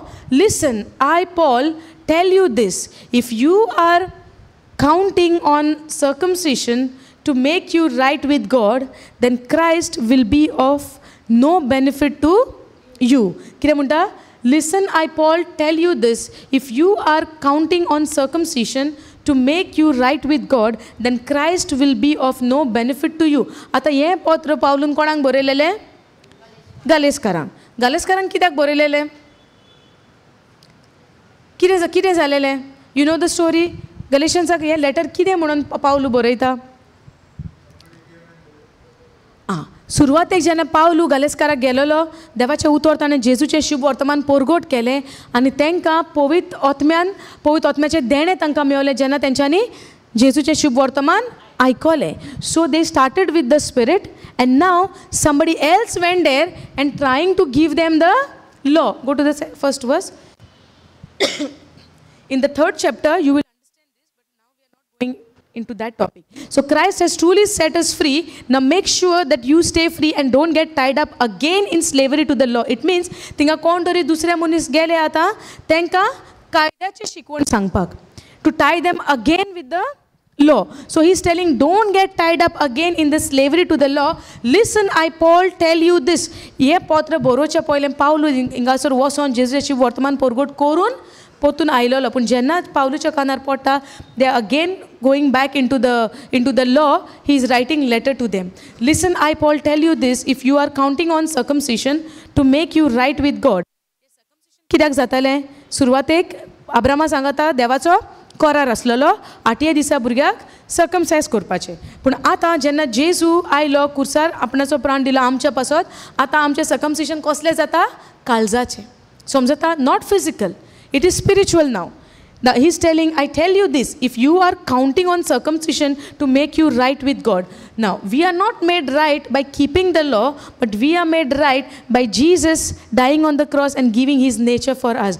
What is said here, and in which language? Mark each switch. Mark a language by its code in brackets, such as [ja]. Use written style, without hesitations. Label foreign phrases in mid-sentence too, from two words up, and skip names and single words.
[en] Listen, I, Paul, tell you this. If you are counting on circumcision to make you right with God, then Christ will be of no benefit to you. Listen, I, Paul, tell you this. If you are counting on circumcision to make you right with God, then Christ will be of no benefit to you. [kok] आता हे पत्र पावलून कोणाक बरयलेले? गालेस्कारांक. गालेस्कारांक कित्याक बरयलेले? कितें जालेलें? [en] You know the story? [kok] गलेशियन्साक हे लेटर कितें म्हणून पावलू बरयता? सुरवातेक जेन्ना पावलू गालेस्काराक गेलोलो, देवाचें उतर ताणें जेजूचें शुभ वर्तमान पोरगोट केलें आनी तांकां पवित्र आत्म्याचें देणें तांकां मेळलें जेन्ना तेंच्यांनी जेजूचें शुभ वर्तमान आयकले. [en] So they started with the Spirit and now somebody else went there and trying to give them the law. Go to the first verse. In the 3rd chapter, you will understand this, but now we are not going into that topic. So Christ has truly set us free. Now make sure that you stay free and don't get tied up again in slavery to the law. It means [kok] थिंगा कोण तरी दुसऱ्या मनीस गेले आता तेंका कायद्याचे शिकवण सांगपाक. [en] To tie them again with the law. So he's telling, don't get tied up again in the slavery to the law. Listen, I Paul tell you this. [kok] ये पत्र बरोवच्या पयलें पावलो हिंगासर वचोन जेजूची वर्तमान परगट करून पोतून आयलोलो. पूण जेन्ना पावलूच्या कानार पडटा [en] they again going back in to the law. He is writing letter to them. Listen, I Paul tell you this, if you are counting on circumcision to make you right with God. [kok] कित्याक जातालें? सुरवातेक अब्रामा सांगता देवाचो करार आसलेलो 8 दिसा भुरग्याक सर्कमसायज करपाचें. पूण आतां जेन्ना जेजू आयलो कुर्सार आपणाचो प्राण दिलो आमच्या पासत, आतां आमचें सर्कमसिशन कसलें जाता? काळजाचें. समजता? [en] Not physical. It is spiritual now. Now he's telling, I tell you this, if you are counting on circumcision to make you right with God. Now, we are not made right by keeping the law, but we are made right by Jesus dying on the cross and giving his nature for us.